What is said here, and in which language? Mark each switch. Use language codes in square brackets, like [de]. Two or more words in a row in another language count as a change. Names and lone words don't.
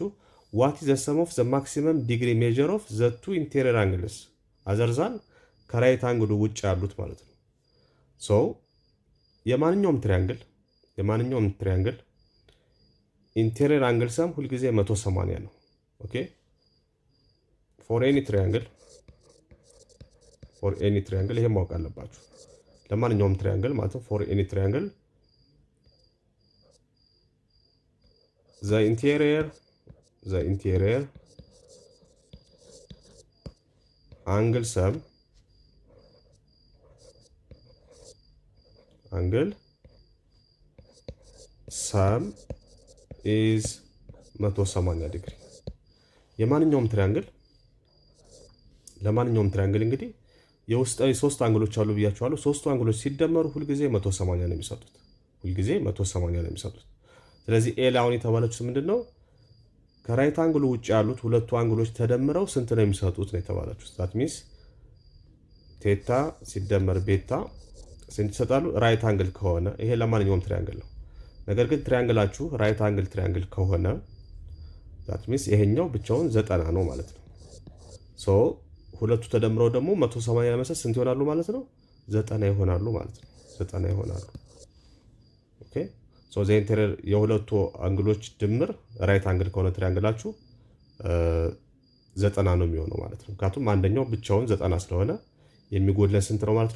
[en] what is the sum of the maximum degree measure of the two interior angles other than [am] ከራይት አንግሉ ውጭ ያሉት ማለት ነው። ሶ የማንኛውም ትሪያንግል [en] interior angle sum [am] ሁልጊዜ 180 ነው። [en] okay for any triangle [am] ይሄ ማወቅ አለባችሁ። ለማንኛውም ትሪያንግል ማለት ነው። [en] for any triangle the interior angle sum is 180 [am] ዲግሪ። ለማንኛውም ትሪያንግል እንግዲህ የውስጣዊ ሶስት አንግሎች አሉ ብያቸዋለሁ። ሶስቱ አንግሎች ሲደመሩ ሁልጊዜ 180 ነው የሚሰጡት። ስለዚህ ኤ ላይ አሁን የተባለችው ምንድነው? ከራይት አንግሉ ውጭ ያሉት ሁለቱ አንግሎች ተደምረው ስንት ነው የሚሰጡት ነው የተባለችው። [en] that means [am] ቴታ ሲደመር ቤታ ስንት ይሰጣሉ? [en] right angle [am] ከሆነ ይሄ ለማንኛውም ትሪያንግል ነው። ነገር ግን ትሪያንግላችሁ [en] right angle triangle [am] ከሆነ [en] that means [am] ይሄኛው ብቻውን 90 ነው ማለት ነው። ሶ ሁለቱ ተደምረው ደግሞ 180 ለመስጠት ስንት ይሆናሉ ማለት ነው? 90 ይሆናሉ ማለት ነው። 90 ይሆናሉ። [en] okay so the interior [am] የሁለቱ አንግሎች ድምር [en] right angle [am] ከሆነ ትሪያንግላችሁ 90 ነው የሚሆነው ማለት ነው። ምክንያቱም አንደኛው ብቻውን 90 ስለሆነ የሚጎድለን ስንት ነው ማለት ነው?